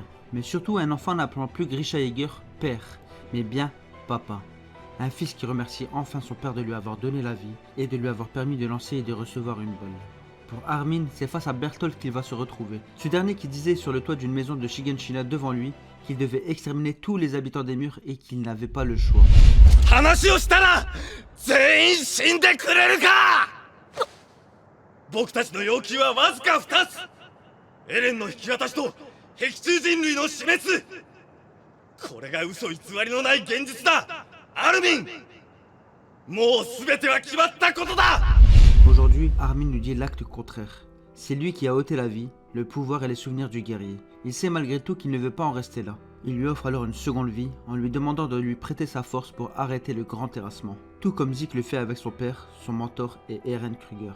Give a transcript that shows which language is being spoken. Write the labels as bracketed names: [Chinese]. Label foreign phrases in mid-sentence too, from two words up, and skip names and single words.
[French] Mais surtout un enfant n'appelant plus Grisha Jäger père, mais bien papa. Un fils qui remercie enfin son père de lui avoir donné la vie et de lui avoir permis de lancer et de recevoir une balle. Pour Armin, c'est face à Bertholdt qu'il va se retrouver. Ce dernier qui disait sur le toit d'une maison de Shigenshina devant lui qu'il devait exterminer tous les habitants des murs et qu'il n'avait pas le choix. [Japanese] 話をしたら全員死んでくれるか。僕たちの要求はわずか2つ。エレンの引き渡しと壁中人類の死滅。これが嘘偽りのない現実だ。アルミン、もう全ては決まったことだ。 [French] Aujourd'hui, Armin nous dit l'acte contraire. C'est lui qui a ôté la vie, le pouvoir et les souvenirs du guerrier. Il sait malgré tout qu'il ne veut pas en rester là. Il lui offre alors une seconde vie en lui demandant de lui prêter sa force pour arrêter le grand terrassement. Tout comme Zeke le fait avec son père, son mentor et Eren Kruger.